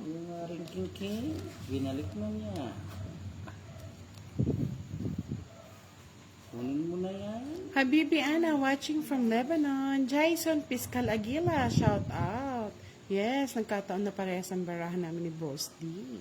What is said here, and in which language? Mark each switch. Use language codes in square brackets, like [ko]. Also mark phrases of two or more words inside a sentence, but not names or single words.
[tl] Yung aring king king, binalik na niya. Kunin mo na yan. [en] Habibi Ana watching from Lebanon. Jason Piscal Aguila, shout out. [tl] Yes, nagkataon na parehas ang barahan namin ni Boss D.